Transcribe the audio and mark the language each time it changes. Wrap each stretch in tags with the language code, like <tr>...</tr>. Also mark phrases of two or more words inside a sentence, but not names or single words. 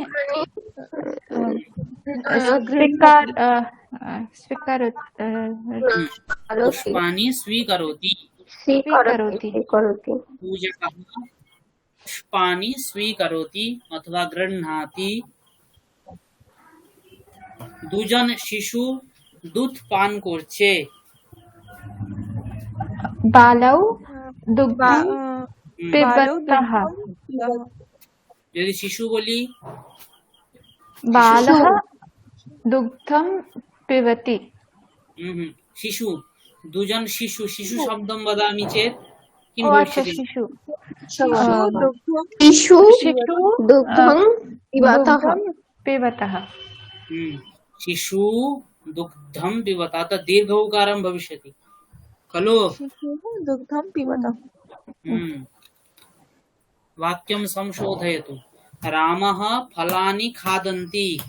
<sa>पुष्पाणि स्वीकरोति पूजकः पुष्पाणि स्वीकरोति अथवा गृह्णाति</sa> <bn>দুজন শিশু দুধ পান করছে</bn> <sa>बालौ दुग्धं पिबन्तः पिबतः</sa> <bn>যদি শিশু বলি</bn> <sa>बालः दुग्धं पिबति</sa> <bn>শিশু দুজন শিশু শিশু</bn> <sa>শব্দম বদামি চেত কিম</sa> <bn>ও আচ্ছা</bn> <sa>ভবিষ্যতি शिशु शिशु दुग्धं शिशु शिशु दुग्धं पिबतः दुग्धं पिबतः शिशु दुग्धम पिबता अतः दीर्घ उकारम भविष्यति खलु शिशुः दुग्धं पिबतः वाक्यं संशोधयतु रामः फलानि खादन्ति</sa>